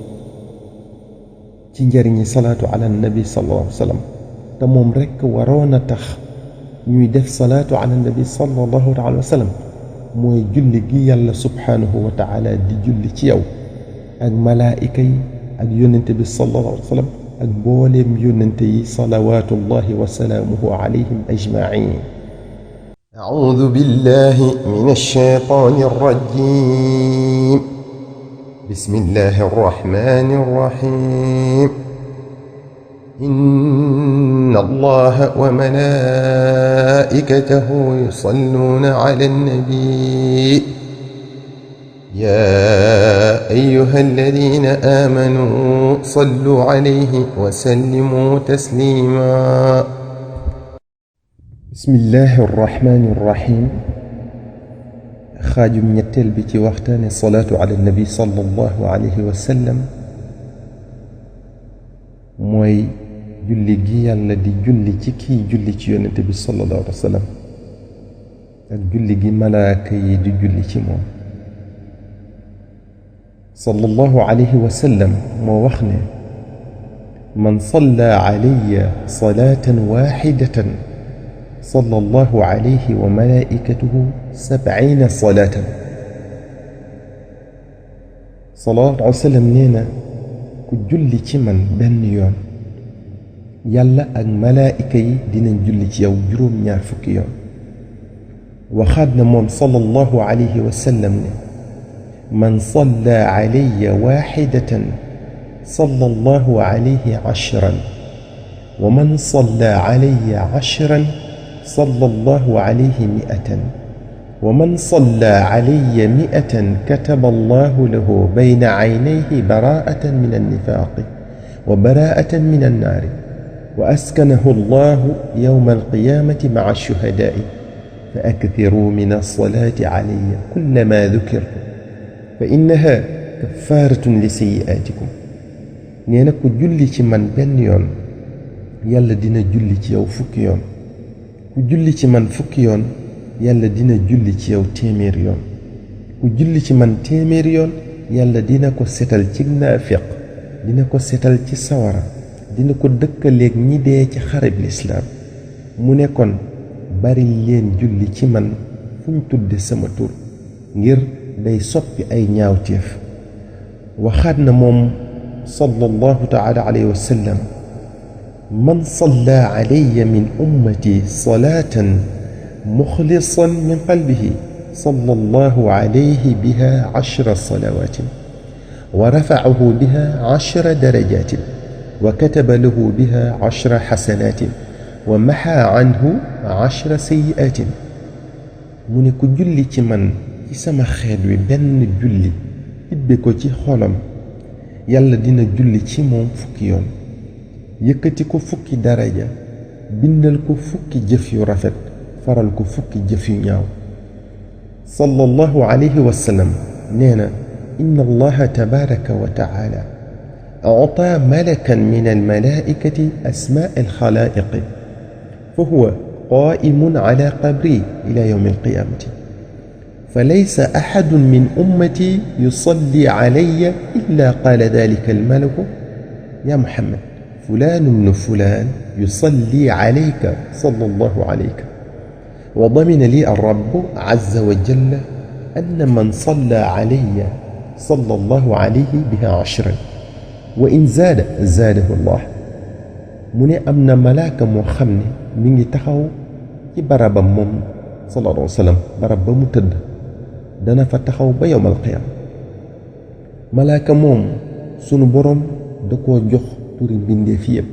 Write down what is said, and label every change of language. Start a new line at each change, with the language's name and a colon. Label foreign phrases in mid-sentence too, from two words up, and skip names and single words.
Wolof: ci njariñi
Arabic: الصلاة على النبي صلى الله عليه وسلم
Wolof: te moom rekk waroon a tax ñuy def
Arabic: الصلاة على النبي صلى الله عليه وسلم
Wolof: mooy julli gi yàlla
Arabic: سبحانه وتعالى
Wolof: di julli ci yow ak malaayika yi ak yónnente bi
Arabic: صلى الله عليه وسلم
Wolof: ak mbooleem yónnente yi
Arabic: صلوات الله وسلامه عليهم أجمعين أعوذ بالله من الشيطان الرجيم بسم الله الرحمن الرحيم إن الله وملائكته يصلون على النبي يا أيها الذين آمنوا صلوا عليه وسلموا تسليما بسم الله الرحمن الرحيم
Wolof: خاجم ñetteel bi ci waxtaane
Arabic: الصلاة على النبي صلى الله عليه وسلم
Wolof: mooy julli gi yàlla di julli ci kii julli ci yonente bi
Arabic: صلى الله عليه وسلم
Wolof: ak julli gi malaaka yi di julli ci moom
Arabic: صلى الله عليه وسلم
Wolof: moo wax ne
Arabic: من صلى علي صلاة واحدة صلى الله عليه وملائكته 70 صلاة. صلى الله عليه وسلم
Wolof: nee na ku julli ci man benn yoon yàlla ak malaayika yi dinañ julli ci yow juróom-ñaar fukki yoon. waxaat na moom
Arabic: صلى الله عليه وسلم ne من صلى علي واحدة صلى الله عليه 10 ومن صلى علي 10 صلى الله عليه 100 ومن صلى علي 100 كتب الله له بين عينيه براءة من النفاق وبراءة من النار وأسكنه الله يوم القيامة مع الشهداء فأكثروا من الصلاة علي كلما ذكرت فإنها كفارة لسيئاتكم.
Wolof: nee na ku julli ci man benn yoon yàlla dina julli ci yow fukk yoon ku julli ci man fukk yoon yàlla dina julli ci yow téeméer yoon ku julli ci man téeméer yoon yàlla dina ko setal ci naafiq dina ko setal ci sawara dina ko dëkkaleeg ñi dee ci xareb lislaam mu ne kon bari leen julli ci man fu ñu tudde sama tur ngir day soppi ay ñaawteef. waxaat na moom
Arabic: صلى الله تعالى عليه وسلم من صلى علي من أمتي صلاة مخلصا من قلبه صلى الله عليه بها 10 صلوات ورفعه بها 10 درجات وكتب له بها 10 حسنات ومحى عنه 10 سيئات.
Wolof: mu ne ku julli ci man ci sama xeet wi benn julli tibbe ko ci xolam yàlla dina julli ci moom fukki yoon yëkkati ko fukki daraja bindal ko fukki jëf yu rafet faral ko fukki jëf yu ñaaw.
Arabic: صلى الله عليه وسلم
Wolof: nee na
Arabic: إن الله تبارك وتعالى أعطى ملكا من الملائكة أسماء الخلائق فهو قائم على قبري إلى يوم القيامة فليس أحد من أمتي يصلي علي إلا قال ذلك الملك يا محمد فلان بن فلان يصلي عليك صلى الله عليك. وضمن لي الرب عز وجل أن من صلى علي صلى الله عليه بها 10 وإن زاده الله.
Wolof: mu ne am na malaaka moo xam ne mi ngi taxaw ci barabam moom
Arabic: صلى الله عليه وسلم
Wolof: barab ba mu tëdd dana fa taxaw ba
Arabic: يوم القيامة.
Wolof: malaaka moom sunu boroom da koo jox turi mbindeef yépp.